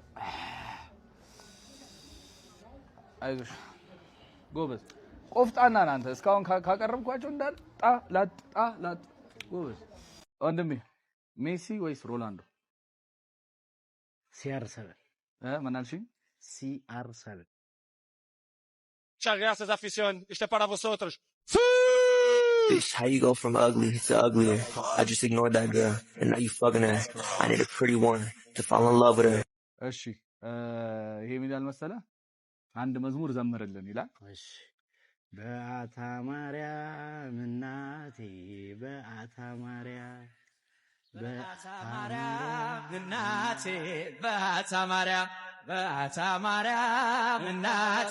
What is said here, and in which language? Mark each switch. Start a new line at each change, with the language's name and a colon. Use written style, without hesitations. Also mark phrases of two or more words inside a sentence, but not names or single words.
Amharic: አይዞሽ ጎበዝ፣ ቆፍጣና ነህ አንተ። እስካሁን ካቀረብኳቸው እንዳል ላጥ ጎበዝ። ወንድሜ ሜሲ ወይስ ሮናልዶ? CR7 ምን አልሽኝ? CR7
Spanish: Muchas gracias, afición. Este es para vosotros.
English: Bitch, how you go from ugly to uglier? I just ignored that girl, and now you fucking her. I need a pretty one to fall in love with her.
Amharic: እሺ ይሄ ምን ይላል መሰለህ? አንድ መዝሙር ዘምርልን ይላል። እሺ በአታ ማርያም እናቴ በአታ ማርያም በአታ ማርያም እናቴ በአታ ማርያም እናቴ